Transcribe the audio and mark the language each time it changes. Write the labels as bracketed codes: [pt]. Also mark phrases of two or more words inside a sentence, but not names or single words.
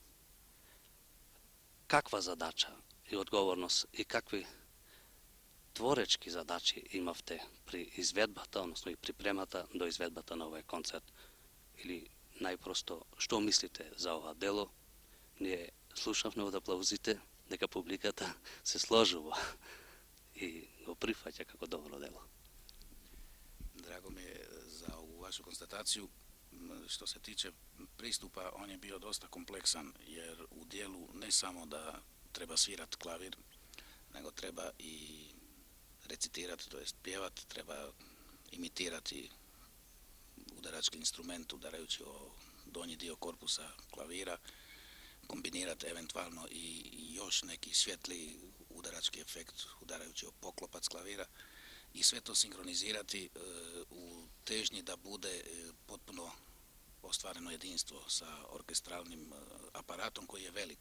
[mk] Каква задача и одговорност и какви творечки задачи имавте при изведбата, односно и припремата до изведбата на овој концерт? Или најпросто, што мислите за ова дело? Ние слушавме од аплаузите дека публиката се сложува и го прифаќа како добро дело. [hr] Drago mi je za ovu vašu konstataciju. Što se tiče pristupa, on je bio dosta kompleksan, jer u dijelu ne samo da treba svirati klavir, nego treba i recitirati, to jest pjevati, treba imitirati udarački instrument udarajući o donji dio korpusa klavira, kombinirati eventualno i još neki svjetli udarački efekt udarajući o poklopac klavira i sve to sinkronizirati u težnji da bude potpuno ostvareno jedinstvo sa orkestralnim aparatom koji je velik.